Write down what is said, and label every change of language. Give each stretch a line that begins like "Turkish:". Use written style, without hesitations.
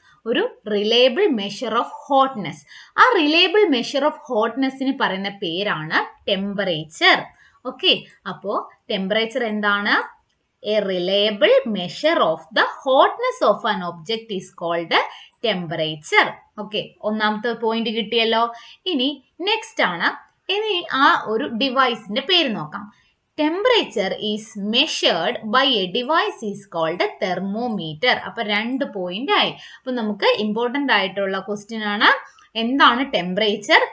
Malayalam: ഒരു reliable measure of hotness. ആ reliable measure of ഹോട്ട്നെസ്സിന് പറയുന്ന പേരാണ് ടെമ്പറേച്ചർ. ഓക്കെ, അപ്പോൾ ടെമ്പറേച്ചർ എന്താണ്?
English: A reliable measure of the hotness of an object is called temperature.
Malayalam: Okay, ഒന്നാമത്തെ point കിട്ടിയല്ലോ. ഇനി നെക്സ്റ്റ് ആണ്, ഇനി ആ ഒരു ഡിവൈസിന്റെ പേര് നോക്കാം.
English: Temperature is measured by a device is called thermometer.
Malayalam: അപ്പൊ 2 പോയിന്റ് ആയി. അപ്പൊ നമുക്ക് ഇമ്പോർട്ടന്റ് ആയിട്ടുള്ള ക്വസ്റ്റ്യൻ ആണ്, എന്താണ് ടെമ്പറേച്ചർ?